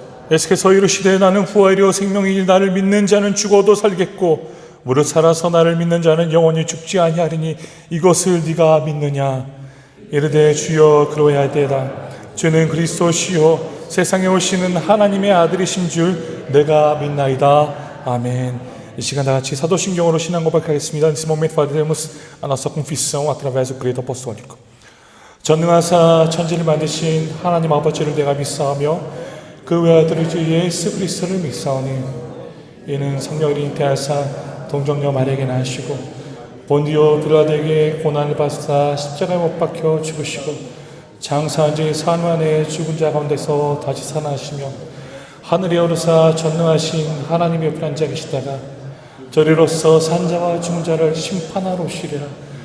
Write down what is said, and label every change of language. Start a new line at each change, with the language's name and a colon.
Korean: 예수께서 이르시되 나는 부활이요 생명이니 나를 믿는 자는 죽어도 살겠고 무릇 살아서 나를 믿는 자는 영원히 죽지 아니하리니 이것을 네가 믿느냐. 이르되 주여 그러하되이다. 주는 그리스도시요 세상에 오시는 하나님의 아들이신 줄 내가 믿나이다. 아멘. 이 시간 다 같이 사도신경으로 신앙 고백하겠습니다.
Portuguese: Nesse momento faremos a nossa confissão através do credo apostólico.
Korean: 전능하사 천지를 만드신 하나님 아버지를 내가 믿사오며 그 외아들 주 예수 그리스도를 믿사오니 이는 성령을 잉태하사 동정녀 마리아에게 나시고 본디오 빌라도에게 고난을 받으사 십자가에 못 박혀 죽으시고 장사한 지 사흘 만에 죽은 자 가운데서 다시 살아나시며 하늘에 오르사 전능하신 하나님 옆에 앉아 계시다가 저리로서 산자와 죽은 자를 심판하러 오시리라.